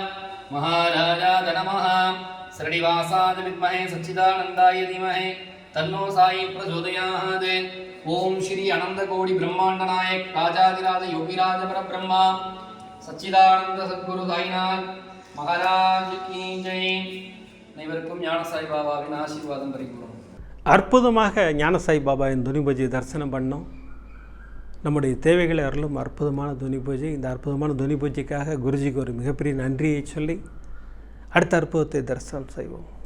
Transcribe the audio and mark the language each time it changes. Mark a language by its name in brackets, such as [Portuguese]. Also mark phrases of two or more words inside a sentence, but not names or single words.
[Sanskrit] महाराजाद नमः श्रीनिवासाद विद्महे सच्चिदानन्दाय धीमहि तन्नो साई प्रचोदयात् ओम श्री अनंतकोटि ब्रह्मांड नायक राजाधिराज योगिराज परब्रह्मा सच्चिदानंद सद्गुरु साईनाथ महाराज की जय [Tamil] அனைவருக்கும் ஞான சாய் பாபாவின் ஆசீர்வாதம் பரிபூர்ணம். அற்புதமாக ஞான சாய் பாபாவின் துணி பூஜை தரிசனம் பண்ணோம். நம்முடைய தேவைகளை அருளும் அற்புதமான துணி பூஜை. இந்த அற்புதமான துணி பூஜைக்காக குருஜிக்கு ஒரு மிகப்பெரிய நன்றியை சொல்லி அடுத்த அற்புதத்தை தரிசனம் செய்வோம்.